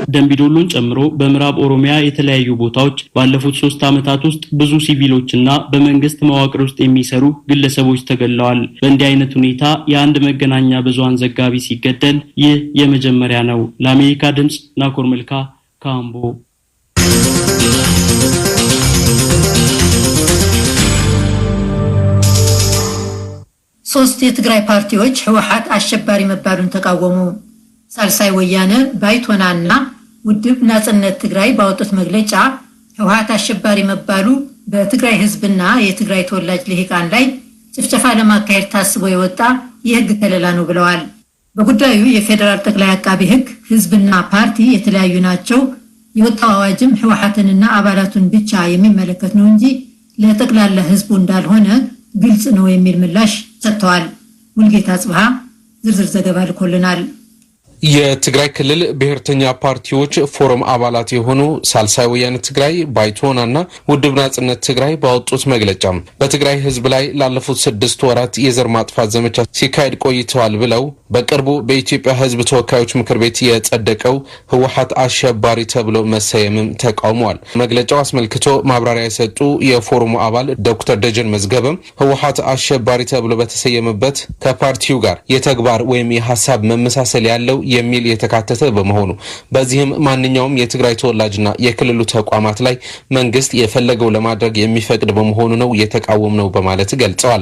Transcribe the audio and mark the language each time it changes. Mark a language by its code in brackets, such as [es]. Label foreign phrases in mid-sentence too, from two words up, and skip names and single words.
[am] ደምቢዶሎን ጨምሮ በምዕራብ ኦሮሚያ የተለያዩ ቦታዎች ባለፉት 3 ዓመታት ውስጥ ብዙ ሲቪሎችና በመንግስት መዋቅር ውስጥ የሚሰሩ ግለሰቦች ተገለዋል። በእንዲህ አይነት ሁኔታ የአንድ መገናኛ ብዙሃን ዘጋቢ ሲገደል ይህ የመጀመሪያ ነው። ለአሜሪካ ድምጽ ናኮር መልካ ካምቦ። ሶስት የትግራይ ፓርቲዎች ህወሓት አሸባሪ መባሉን ተቃወሙ። ሳልሳይ ወያነ፣ ባይቶናና ውድብ ናጽነት ትግራይ ባወጡት መግለጫ ህወሓት አሸባሪ መባሉ በትግራይ ህዝብና የትግራይ ተወላጅ ልሂቃን ላይ ጭፍጨፋ ለማካሄድ ታስቦ የወጣ የህግ ከለላ ነው ብለዋል። በጉዳዩ የፌዴራል ጠቅላይ አቃቢ ህግ ህዝብና ፓርቲ የተለያዩ ናቸው፣ የወጣው አዋጅም ህወሓትንና አባላቱን ብቻ የሚመለከት ነው እንጂ ለጠቅላላ ህዝቡ እንዳልሆነ ግልጽ ነው የሚል ምላሽ ሰጥተዋል። ሙልጌታ ጽብሃ ዝርዝር ዘገባ ልኮልናል። የትግራይ ክልል ብሔርተኛ ፓርቲዎች ፎረም አባላት የሆኑ ሳልሳይ ወያነ ትግራይ፣ ባይቶናና ውድብ ናጽነት ትግራይ ባወጡት መግለጫ በትግራይ ህዝብ ላይ ላለፉት 6 ወራት የዘር ማጥፋት ዘመቻ ሲካሄድ ቆይተዋል ብለው በቅርቡ በኢትዮጵያ ህዝብ ተወካዮች ምክር ቤት የጸደቀው ህወሓት አሸባሪ ተብሎ መሰየምም ተቃውመዋል። መግለጫው አስመልክቶ ማብራሪያ የሰጡ የፎረሙ አባል ዶክተር ደጀን መዝገበም ህወሓት አሸባሪ ተብሎ በተሰየመበት ከፓርቲው ጋር የተግባር ወይም የሐሳብ መመሳሰል ያለው የሚል የተካተተ በመሆኑ በዚህም ማንኛውም የትግራይ ተወላጅና የክልሉ ተቋማት ላይ መንግስት የፈለገው ለማድረግ የሚፈቅድ በመሆኑ ነው የተቃወም ነው በማለት ገልጸዋል።